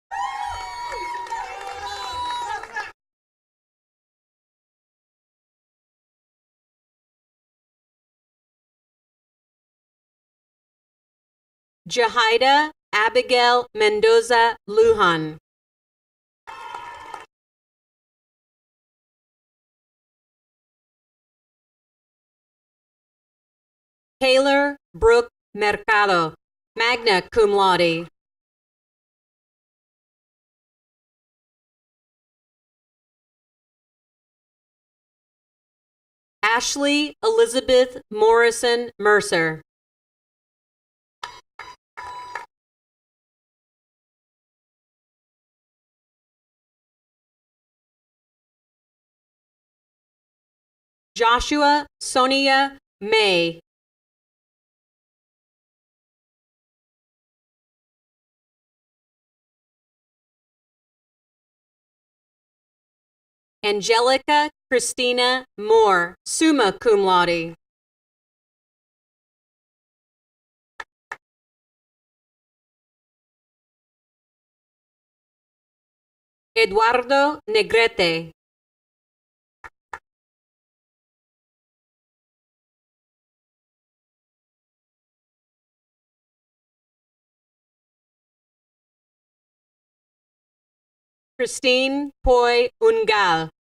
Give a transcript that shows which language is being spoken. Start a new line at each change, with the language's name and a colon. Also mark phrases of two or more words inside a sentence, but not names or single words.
English: Jahida Abigail Mendoza Lujan. Taylor Brooke Mercado,
Latin: magna cum laude.
English: Ashley Elizabeth Morrison Mercer. Joshua Sonia May. Angelica Christina Moore,
Latin: summa cum laude.
English: Eduardo Negrete. Christine Poi Ungal.